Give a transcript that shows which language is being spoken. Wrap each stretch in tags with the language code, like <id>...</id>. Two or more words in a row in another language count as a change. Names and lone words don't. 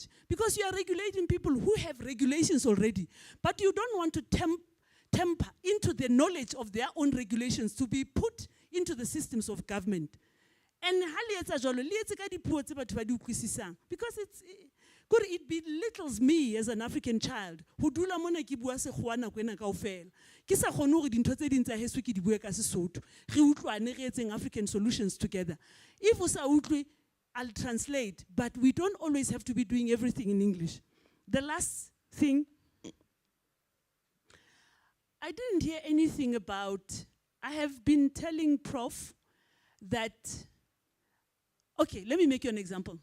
<en>Because you are regulating people who have regulations already, but you don't want to temper into the knowledge of their own regulations to be put into the systems of government. And because could it belittles me as an African child who do</en> <st>la mona ki bua sekgoana kwena kaofela ke sa kgone hore dintho tse ding tsa heso ke di bue ka Sesotho re utlwane re etseng</st> <en>African solutions together.</en> <st>If o sa utlwe,</st> <en>I'll translate, but we don't always have to be doing everything in English. The last thing, I didn't hear anything about, I have been telling Prof that, okay, let me make you an example.</en>